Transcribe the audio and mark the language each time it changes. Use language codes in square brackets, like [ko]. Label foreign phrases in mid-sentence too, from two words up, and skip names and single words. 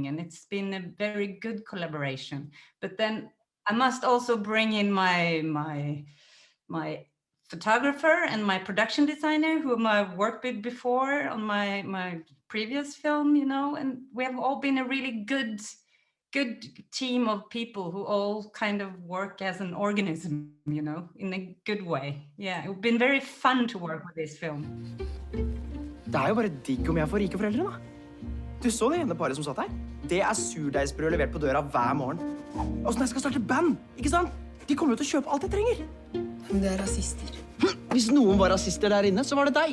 [en] And it's been a very good collaboration. But then I must also bring in my photographer and my production designer, whom I've worked with before on my previous film, and we have all been a really good team of people who all kind of work as an organism, in a good way. Yeah, it's been very fun to work with this film. [no] Det er jo bare digg om jeg får rike foreldre, da. Du så det ene paret som satt her? Det er surdeigsbrød levert på døra hver morgen. Og sånn jeg skal starte band, ikke sant? De kommer jo til å kjøpe alt jeg trenger. Men det er rasister. Hvis noen var rasister der inne, så var det deg.